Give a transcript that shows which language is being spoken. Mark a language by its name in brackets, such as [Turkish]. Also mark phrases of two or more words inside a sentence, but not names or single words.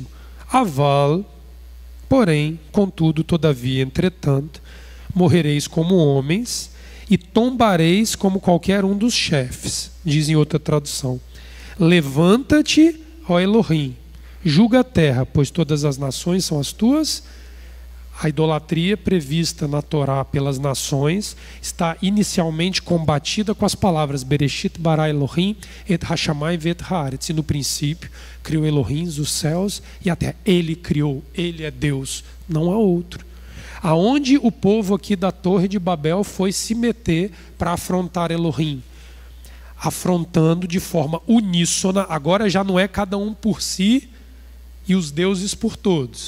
[Portuguese] Aval, porém, contudo, todavia, entretanto, morrereis como homens e tombareis como qualquer um dos chefes. Diz em outra tradução: levanta-te, ó Elohim, julga a terra, pois todas as nações são as tuas. A idolatria prevista na Torá pelas nações está inicialmente combatida com as palavras [Hebrew] בראשית ברא אלהים את השמים ואת הארץ. [Portuguese] E no princípio criou Elohim os céus e a terra. Ele criou, ele é Deus, não há outro. Aonde o povo aqui da Torre de Babel foi se meter para afrontar Elohim? Afrontando de forma uníssona. Agora já não é cada um por si e os deuses por todos.